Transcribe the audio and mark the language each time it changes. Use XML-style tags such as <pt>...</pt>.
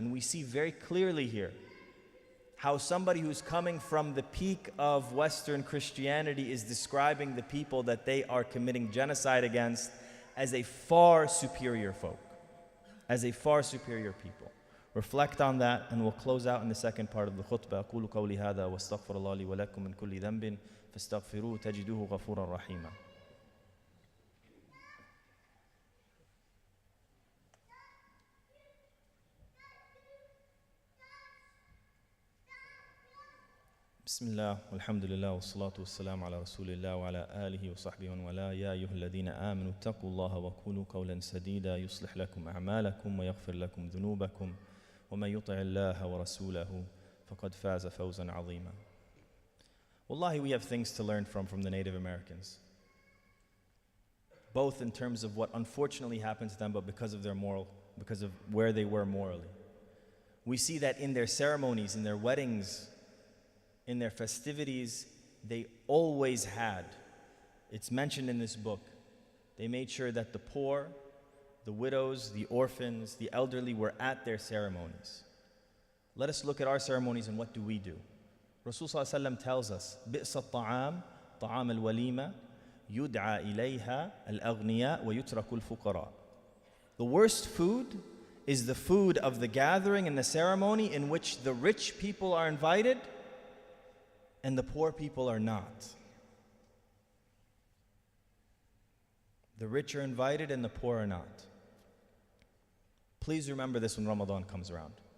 <en>And we see very clearly here how somebody who's coming from the peak of Western Christianity is describing the people that they are committing genocide against as a far superior folk, as a far superior people. Reflect on that, and we'll close out in the second part of the khutbah.</en> <ar>أقول قولي هذا واستغفر الله لي ولكم من كل ذنب فاستغفروه تجدوه غفورا رحيما. بسم الله والحمد لله والصلاة والسلام على رسول الله وعلى آله وصحبه ومن والاه. يا أيها الذين آمنوا اتقوا الله وقولوا قولا سديدا يصلح لكم أعمالكم ويغفر لكم ذنوبكم ومن يطع الله ورسوله فقد فاز فوزا عظيما.</ar> <en>Wallahi, we have things to learn from the Native Americans, both in terms of what unfortunately happened to them, but because of where they were morally. We see that in their ceremonies, in their weddings, in their festivities, they always had, it's mentioned in this book, they made sure that the poor, the widows, the orphans, the elderly were at their ceremonies. Let us look at our ceremonies and what do we do? Rasul Sallallahu Alaihi Wasallam tells us,</en> <ar>بِئْسَ الطَّعَامِ طَعَامَ الْوَلِيمَةِ يُدْعَى إِلَيْهَا الْأَغْنِيَاءُ وَيُتْرَكُ الْفُقَرَاءُ.</ar> <en>The worst food is the food of the gathering and the ceremony in which the rich people are invited and the poor people are not. The rich are invited and the poor are not. Please remember this when Ramadan comes around.</en>